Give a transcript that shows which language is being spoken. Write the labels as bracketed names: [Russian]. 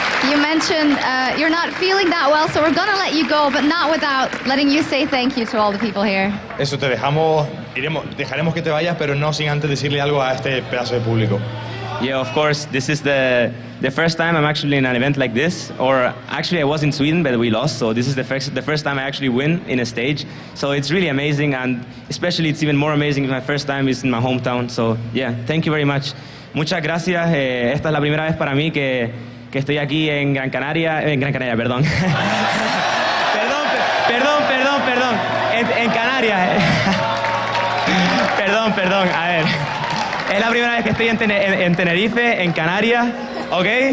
[English] You mentioned you're not feeling that well, so we're going to let you go, but not without letting you say thank you to all the people here. [Spanish] Eso, dejaremos que te vayas, pero no sin antes decirle algo a este pedazo de público. [English] Yeah, of course, this is the first time I'm actually in an event like this, or actually I was in Sweden, but we lost, so this is the first time I actually win in a stage. So it's really amazing, and especially it's even more amazing if my first time is in my hometown. So yeah, thank you very much. [Spanish] Muchas gracias. Esta es la primera vez para mí que estoy aquí en Gran Canaria, perdón. perdón, en Canarias. Perdón, a ver. Es la primera vez que estoy en Tenerife, en Canarias, ¿ok?